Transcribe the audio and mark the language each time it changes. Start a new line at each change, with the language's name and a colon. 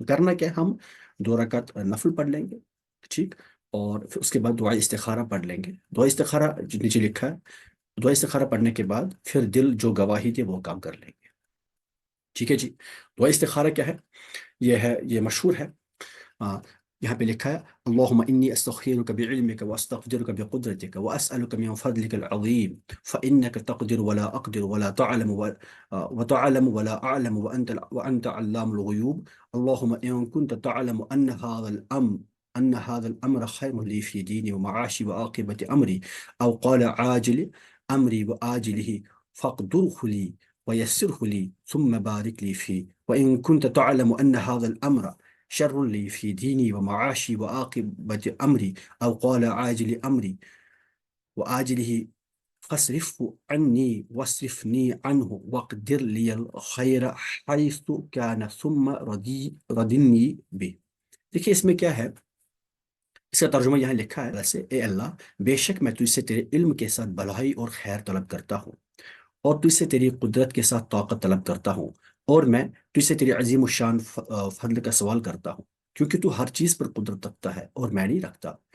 Urdu: تو کرنا کیا ہے؟ ہم 2 رکعت نفل پڑھ لیں گے. ٹھیک. اور پھر اس کے بعد دعا استخارہ پڑھ لیں گے. دعا استخارہ جو نیچے لکھا ہے، دعا استخارہ پڑھنے کے بعد پھر دل جو گواہی دے وہ کام کر لیں گے. ٹھیک ہے جی. دعا استخارہ کیا ہے؟ یہ مشہور ہے.
Arabic: آ,
Urdu: یہاں پہ لکھا ہے
Arabic: اللہم انی استخیرک بعلمک واستقدرک بقدرتک واسألک من فضلک العظیم فإنک تقدر ولا اقدر ولا تعلم وتعلم ولا اعلم وانت علام الغیوب اللہم ان كنت تعلم ان هذا الامر خیر لی فی دینی ومعاشی وعاقبت امری او قال عاجل امری وآجله فاقدره لي ويسره لي ثم بارك لي فيه وإن كنت تعلم أن هذا الأمر شر لي في ديني ومعاشي وعاقبة أمري أو قال عاجل أمري وآجله فاصرفه عني واصرفني عنه واقدر لي الخير حيث كان ثم ردني به.
Urdu: دیکھیے اس میں کیا ہے، اس کا ترجمہ یہاں لکھا ہے ویسے: اے اللہ، بے شک میں تجھ سے تیرے علم کے ساتھ بھلائی اور خیر طلب کرتا ہوں، اور تجھ سے تیری قدرت کے ساتھ طاقت طلب کرتا ہوں، اور میں تجھ سے تیری عظیم الشان فضل کا سوال کرتا ہوں، کیونکہ تو ہر چیز پر قدرت رکھتا ہے اور میں نہیں رکھتا.